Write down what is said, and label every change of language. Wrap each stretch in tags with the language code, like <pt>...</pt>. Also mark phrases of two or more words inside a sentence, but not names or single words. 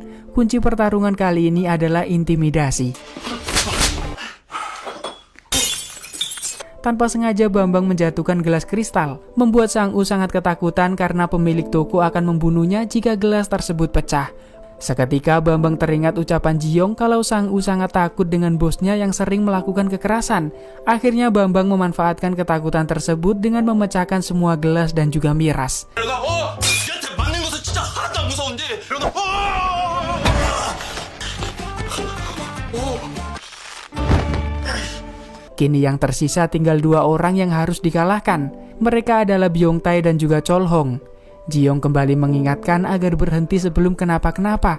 <id>Kunci pertarungan kali ini adalah intimidasi. Tanpa sengaja Bambang menjatuhkan gelas kristal, membuat Sang-u sangat ketakutan karena pemilik toko akan membunuhnya jika gelas tersebut pecah. Seketika Bambang teringat ucapan Jiyong kalau Sang-u sangat takut dengan bosnya yang sering melakukan kekerasan. Akhirnya Bambang memanfaatkan ketakutan tersebut dengan memecahkan semua gelas dan juga miras.</id> <ko>얘한테 맞는 것은 진짜 하나도 안 무서운데.</ko> <id>Kini yang tersisa tinggal 2 orang yang harus dikalahkan. Mereka adalah Byongtae dan juga Cholhong. Jiyong kembali mengingatkan agar berhenti sebelum kenapa-kenapa.</id>